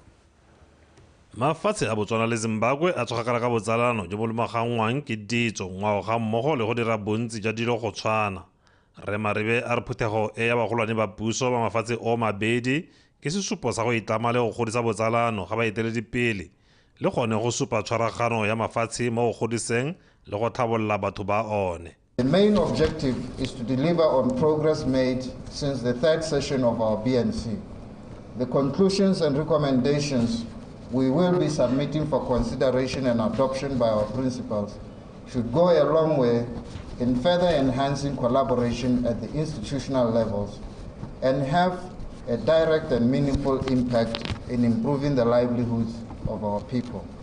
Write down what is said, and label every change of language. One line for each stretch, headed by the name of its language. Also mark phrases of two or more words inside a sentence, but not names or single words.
Tswana: Mafatshe a Botswana le Zimbabwe a tshogakala ka botsalano jo bo lemagangwang ke ditso ngwao ga mmogo le go dira bontsi ja dilo go tshwana. Re Maribe a re phuthego e ya bagolwane ba puso ba mafatshe o mabedi ke sesupo sa go itlama le go godisa botsalano ga baeteledipele le gone go supa tshwaragano ya mafatshe mo go godiseng le go tlhabolola batho ba one.
English: The main objective is to deliver on progress made since the third session of our BNC. The conclusions and recommendations we will be submitting for consideration and adoption by our principals should go a long way in further enhancing collaboration at the institutional levels and have a direct and meaningful impact in improving the livelihoods of our people.